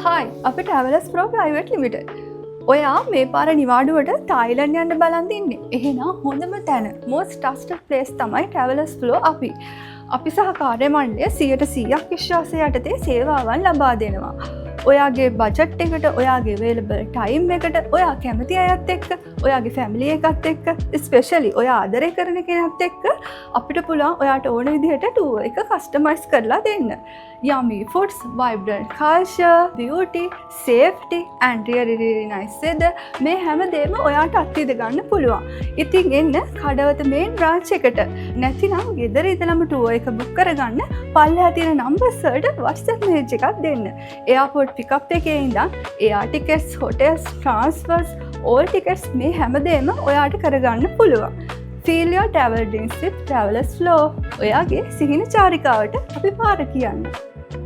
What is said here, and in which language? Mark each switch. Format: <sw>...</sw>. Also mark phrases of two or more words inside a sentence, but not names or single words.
<si>Hi, අපි Travelers Pro Private Limited. ඔයා මේ පාර නිවාඩුවට තායිලන්ඩ් යන්න බලන් ඉන්නේ. එහෙනම් හොඳම තැන</si> <en>most trusted place</en> <si>තමයි Travelers Pro අපි. අපි සහ කාර්ය මණ්ඩලය 100% විශ්වාසය යටතේ සේවාවන් ලබා දෙනවා. ඔයාගේ බජට් එකට, ඔයාගේ</si> <en>available time</en> <si>එකට, ඔයා කැමති අයත් එක්ක, ඔයාගේ family එකත් එක්ක, especially ඔයා ආදරය කරන කෙනත් එක්ක අපිට පුළුවන් ඔයාට ඕන විදිහට tour එක customize කරලා දෙන්න.</si> <en>Yummy foods, vibrant culture, beauty, safety and really nice weather</en> <si>මේ හැමදේම ඔයාට අත්විඳ ගන්න පුළුවන්. ඉතින් එන්න කඩවත</si> <en>main branch</en> <si>එකට. නැතිනම් ගෙදර ඉඳලම tour එක book කරගන්න පල්ලෙහා තියෙන numbers වලට WhatsApp message එකක් දෙන්න.</si> <en>Airport pickup</en> <si>එකේ ඉඳන්</si> <en>air tickets, hotels, transfers, all tickets</en> <si>මේ හැමදේම ඔයාට කරගන්න පුළුවන්.</si> <en>Feel your travel dreams with Travelers Flow.</en> <si>ඔයාගේ සිහින චාරිකාවට අපි පාර කියන්න.</si>